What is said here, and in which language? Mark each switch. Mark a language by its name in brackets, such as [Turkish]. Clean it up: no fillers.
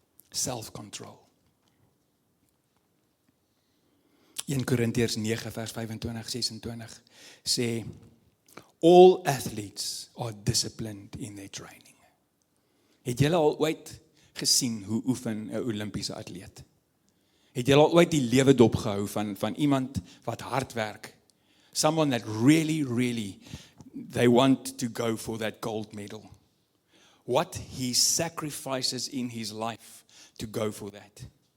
[English] Self-control. [Afrikaans] 1 Korintiërs 9 vers 25-26 sê, [English] all athletes are disciplined in their training. [Afrikaans] Het julle al ooit gesien hoe oefen 'n Olimpiese atleet? Het julle al ooit die lewe dopgehou van iemand wat hard werk? [English] Someone that really, they want to go for that gold medal. What he sacrifices in his life to go for that.